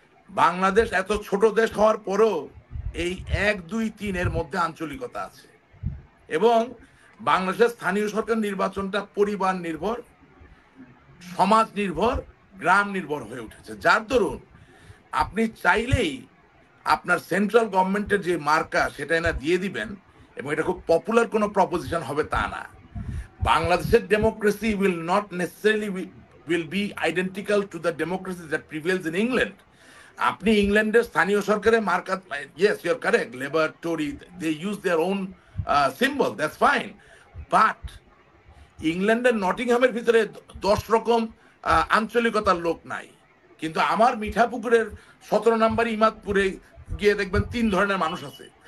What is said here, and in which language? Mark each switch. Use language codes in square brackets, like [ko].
[bn] বাংলাদেশ এত ছোট দেশ হওয়ার পরেও এই 1, 2, 3 এর মধ্যে আঞ্চলিকতা আছে, এবং বাংলাদেশের স্থানীয় সরকার নির্বাচনটা পরিবার নির্ভর, সমাজ নির্ভর, গ্রাম নির্ভর হয়ে উঠেছে, যার দরুন আপনি চাইলেই আপনার সেন্ট্রাল গভর্নমেন্টের যে মার্কা সেটা না দিয়ে দিবেন, এবং এটা খুব পপুলার কোনো প্রপোজিশন হবে তা না। [en] বাংলাদেশের democracy will not necessarily will be identical to the democracy that prevails in England. [bn] আপনি ইংল্যান্ডের স্থানীয় সরকারের মার্কা, [en] yes you are correct, Labour, Tory, they use their own symbol, that's fine, but [bn] ইংল্যান্ডের নটিংহামের ভিতরে 10 রকম আঞ্চলিকতার লোক নাই, কিন্তু আমার মিঠাপুকুরের 17 নম্বর ইমাদপুরে গিয়ে দেখবেন 3 ধরনের মানুষ আছে।